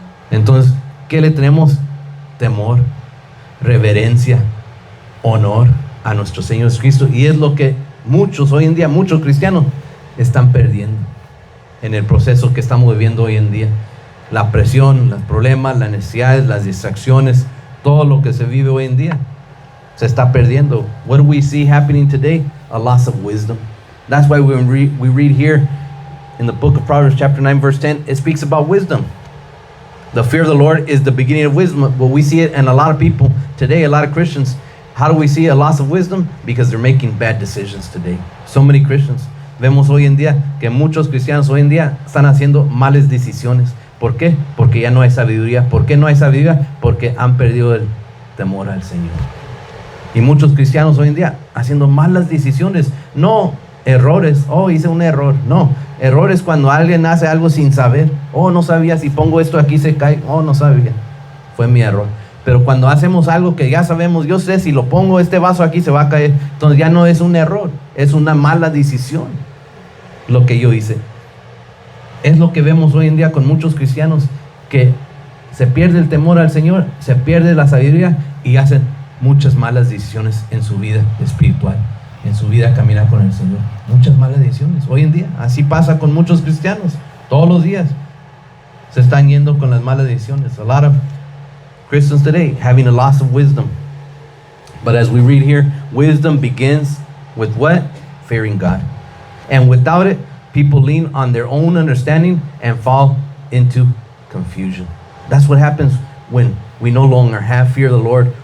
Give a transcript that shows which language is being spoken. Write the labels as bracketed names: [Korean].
[Spanish] Entonces, ¿qué le tenemos? Temor, reverencia, honor a nuestro Señor Jesucristo. Y es lo que hoy en día, muchos cristianos están perdiendo en el proceso que estamos viviendo hoy en día. La presión, los problemas, las necesidades, las distracciones, todo lo que se vive hoy en día se está perdiendo. [English] What do we see happening today? A loss of wisdom. That's why when we read here in the book of Proverbs chapter 9 verse 10, it speaks about wisdom. The fear of the Lord is the beginning of wisdom. But we see it in a lot of people today, a lot of Christians. How do we see a loss of wisdom? Because they're making bad decisions today. So many Christians. [Spanish] Vemos hoy en día que muchos cristianos hoy en día están haciendo malas decisiones. ¿Por qué? Porque ya no hay sabiduría. ¿Por qué no hay sabiduría? Porque han perdido el temor al Señor. Y muchos cristianos hoy en día haciendo malas decisiones. No errores. Oh, hice un error. No, errores cuando alguien hace algo sin saber. Oh, no sabía, si pongo esto aquí se cae. Oh, no sabía. Fue mi error. Pero cuando hacemos algo que ya sabemos, yo sé, si lo pongo este vaso aquí se va a caer. Entonces ya no es un error, es una mala decisión lo que yo hice. Es lo que vemos hoy en día con muchos cristianos, que se pierde el temor al Señor, se pierde la sabiduría y hacen muchas malas decisiones en su vida espiritual, en su vida caminar con el Señor. Muchas malas decisiones hoy en día. Así pasa con muchos cristianos. Todos los días se están yendo con las malas decisiones. [English] A lot of Christians today having a loss of wisdom. But as we read here, wisdom begins with what? Fearing God. And without it, people lean on their own understanding and fall into confusion. That's what happens when we no longer have fear of the Lord.